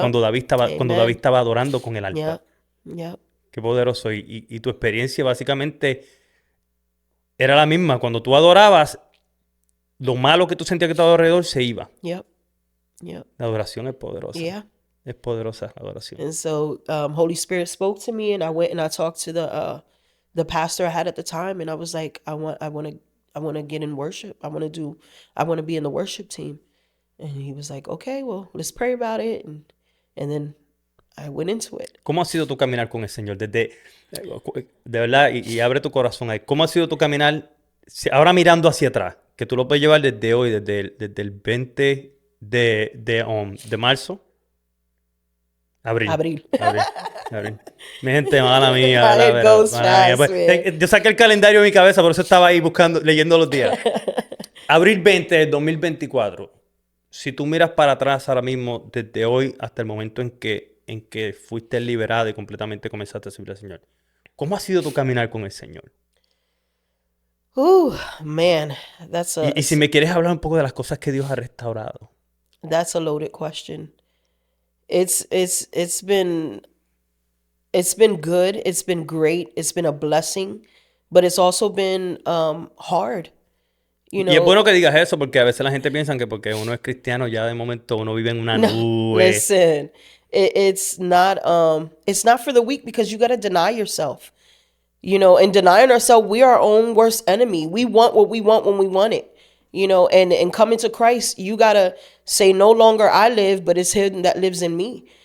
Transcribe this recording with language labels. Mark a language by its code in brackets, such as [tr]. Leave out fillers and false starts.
[es] cuando David estaba adorando con el arpa. [en] Yeah. Yeah. [es] Qué poderoso. Y tu experiencia básicamente era la misma. Cuando tú adorabas, lo malo que tú sentías que estaba alrededor se iba. [en] Yep. Yep. [es] La adoración es poderosa. [en] Yeah. [es] Es poderosa la adoración. [en] And so Holy Spirit spoke to me and I went and I talked to the pastor I had at the time and I was like, I want to get in worship. I want to be in the worship team. And he was like, okay, well, let's pray about it. And then I went into it. [es] ¿Cómo ha sido tu caminar con el Señor? Desde, de verdad, y abre tu corazón ahí. ¿Cómo ha sido tu caminar ahora mirando hacia atrás? Que tú lo puedes llevar desde hoy, desde el 20 de marzo. Abril. Abril. Abril. Mi gente, mala mía. [en] It goes [es] mala mía. [en] fast, man. [es] Yo saqué el calendario de mi cabeza, por eso estaba ahí leyendo los días. Abril 20 del 2024. Si tú miras para atrás ahora mismo, desde hoy hasta el momento en que fuiste liberado y completamente comenzaste a servir al Señor, ¿cómo ha sido tu caminar con el Señor? [en] Ooh, man, that's [es] Y si me quieres hablar un poco de las cosas que Dios ha restaurado. [en] a loaded question. It's been good. It's been great. It's been a blessing, but it's also been hard. You know, [es] Y es bueno que digas eso porque a veces la gente piensa que porque uno es cristiano ya de momento uno vive en una nube. [en] listen, it's not for the weak because you got to deny yourself. You know, and denying ourselves, we are our own worst enemy. We want what we want when we want it. You know, and coming to Christ, you got to say, no longer I live, but it's him that lives in me.